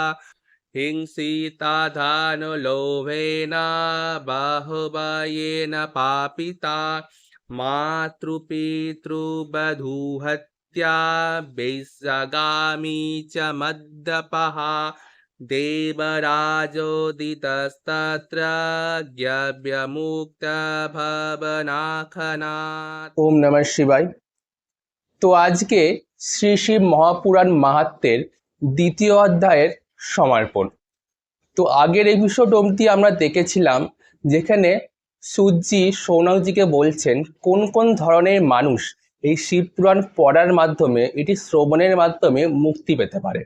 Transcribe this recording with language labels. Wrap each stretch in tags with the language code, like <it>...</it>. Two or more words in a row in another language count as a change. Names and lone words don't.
<sa>हिंसिताधानुलोभेन बाहुबलेन पापिता मातृपितृवधूहत्या वैश्यगामी च मद्यपः देवराजोदितस्तत्र ज्ञव्यमुक्तभवनाखनात्। ওম নমঃ শিবায়।</sa> <bn>তো আজকে শ্রী শিব মহাপুরাণ মাহাত্ম্যের দ্বিতীয় অধ্যায়ের সমর্পণ। তো আগের এপিসোড অবধি আমরা দেখেছিলাম যেখানে সুজি সৌনকজিকে বলছেন কোন কোন ধরনের মানুষ এই শিব পুরাণ পড়ার মাধ্যমে, এটি শ্রবণের মাধ্যমে মুক্তি পেতে পারে।</bn>